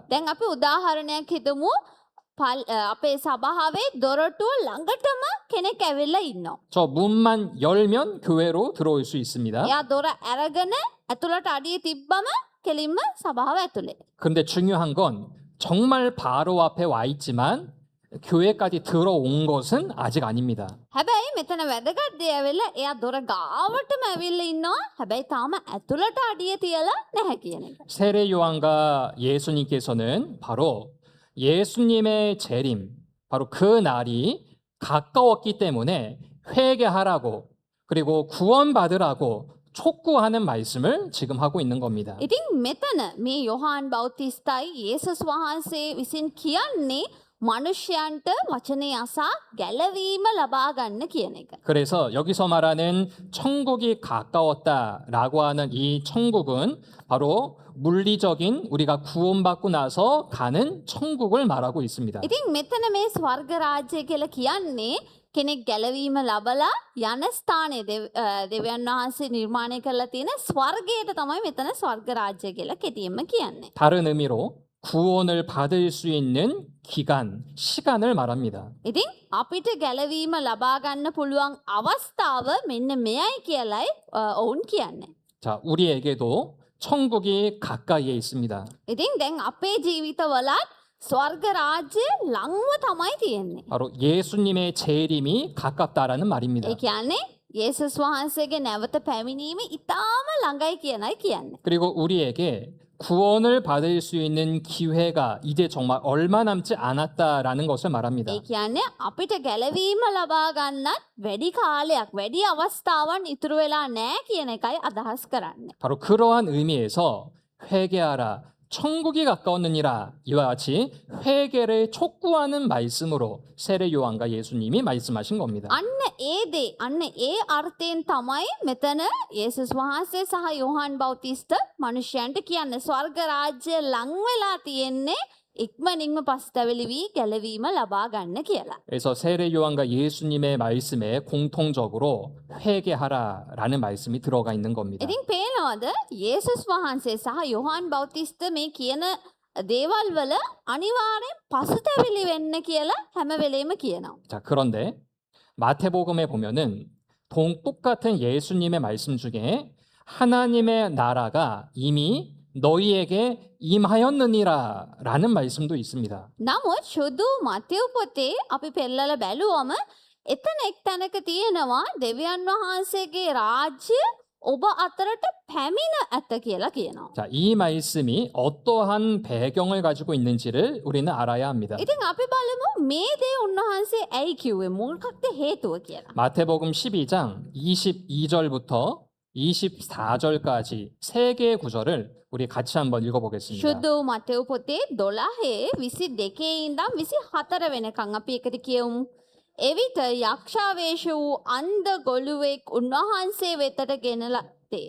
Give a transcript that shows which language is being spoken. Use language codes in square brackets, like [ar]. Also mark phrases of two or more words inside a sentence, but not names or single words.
[si] දැන් අපි උදාහරණයක් හිතමු. අපේ සභාවේ දොරටුව ළඟටම කෙනෙක් ඇවිල්ලා ඉන්නවා. [ko] 저 문만 열면 교회로 들어올 수 있습니다. [si] එයා දොර අරගෙන ඇතුළට අඩිය තිබ්බම කෙලින්ම සභාව ඇතුලේ. [ko] 그런데 중요한 건 정말 바로 앞에 와 있지만 교회까지 들어온 것은 아직 아닙니다. [si] හැබැයි මෙතන වැදගත් දේ ඇවිල්ලා එයා දොර ගාවටම ඇවිල්ලා ඉන්නවා. හැබැයි තාම ඇතුළට අඩිය තියලා නැහැ කියන එක. [ko] 세례 요한과 예수님께서는 바로 예수님의 재림, 바로 그 날이 가까웠기 때문에 회개하라고 그리고 구원받으라고 촉구하는 말씀을 지금 하고 있는 겁니다. [si] ඉතින් මෙතන මේ 요한 බෞතිස්තයි යේසුස් වහන්සේ විසින් කියන්නේ මනුෂ්‍යයන්ට වචනේ අසා ගැලවීම ලබා ගන්න කියන එක. [ko] 그래서 여기서 말하는 천국이 가까웠다라고 하는 이 천국은 바로 물리적인 우리가 구원받고 나서 가는 천국을 말하고 있습니다. [si] ඉතින් මෙතන මේ ස්වර්ග රාජ්‍ය කියලා කියන්නේ කෙනෙක් ගැලවීම ලබලා යන ස්ථානයේ දෙවියන් වහන්සේ නිර්මාණය කරලා තියෙන ස්වර්ගයට තමයි මෙතන ස්වර්ග රාජ්‍ය කියලා කෙටියෙන්ම කියන්නේ. [ko] 다른 의미로 구원을 받을 수 있는 기간, 시간을 말합니다. [si] ඉතින් අපිට ගැලවීම ලබා ගන්න පුළුවන් අවස්ථාව මෙන්න මෙයයි කියලායි ඔවුන් කියන්නේ. [ko] 자, 우리에게도 천국이 가까이에 있습니다. [si] ඉතින් දැන් අපේ ජීවිතවලත් ස්වර්ග රාජ්‍ය ළඟම තමයි තියෙන්නේ. [ko] 바로 예수님의 재림이 가깝다라는 말입니다. [si] ඒ කියන්නේ යේසුස් වහන්සේගේ නැවත පැමිණීම ඉතාම ළඟයි කියනයි කියන්නේ. [ko] 그리고 우리에게 구원을 받을 수 있는 기회가 이제 정말 얼마 남지 않았다라는 것을 말합니다. [si] ඒ කියන්නේ අපිට ගැලවීම ලබා ගන්නත් වැඩි කාලයක් වැඩි අවස්ථාවන් ඉතුරු වෙලා නැහැ කියන එකයි අදහස් කරන්නේ. [ko] 바로 그러한 의미에서 회개하라, 천국이 가까웠느니라 이와 같이 회개를 촉구하는 말씀으로 세례 요한과 예수님이 말씀하신 겁니다. [si] අන්න ඒ අර්ථයෙන් තමයි මෙතන යේසුස් වහන්සේ සහ යෝහන් බෞතිස්ත මනුෂ්‍යයන්ට කියන්නේ ස්වර්ග රාජ්‍ය ලං වෙලා තියෙන්නේ ඉක්මනින්ම පස්තැවිලි වී ගැලවීම ලබා ගන්න කියලා. [ko] 그래서 세례 요한과 예수님의 말씀에 공통적으로 회개하라라는 말씀이 들어가 있는 겁니다. [si] ඉතින් පේනවද යේසුස් වහන්සේ සහ යෝහන් බෞතිස්ත මේ කියන දේවල් වල අනිවාර්යෙන් පසුතැවිලි වෙන්න කියලා හැම වෙලේම කියනවා. [ko] 자, 그런데 마태복음에 보면은 똑같은 예수님의 말씀 중에 하나님의 나라가 이미 너희에게 임하였느니라 라는 말씀도 있습니다. [si] නමුත් ශුද්ධ මතෙව් පොතේ අපි පෙරලලා බැලුවම එතන එක් තැනක තියෙනවා දෙවියන් වහන්සේගේ රාජ්‍ය ඔබ අතරට පැමිණ ඇත කියලා කියනවා. [ko] 자, 이 말씀이 어떠한 배경을 가지고 있는지를 우리는 알아야 합니다. [si] ඉතින් අපි බලමු මේ දේ උන්වහන්සේ ඇයි කිව්වේ මොකක්ද හේතුව කියලා. [ko] 마태복음 12장 22절부터 24절까지 세 개의 구절을 우리 같이 한번 읽어보겠습니다. [si] ශුද්ධ මතෙව් පොතේ 12 22 ඉඳන් 24 වෙනකන් අපි එකට කියමු. එවිට යක්ෂාවේශ වූ අන්ධ ගොළුවෙක් උන්වහන්සේ වෙතට ගෙනලා තේ.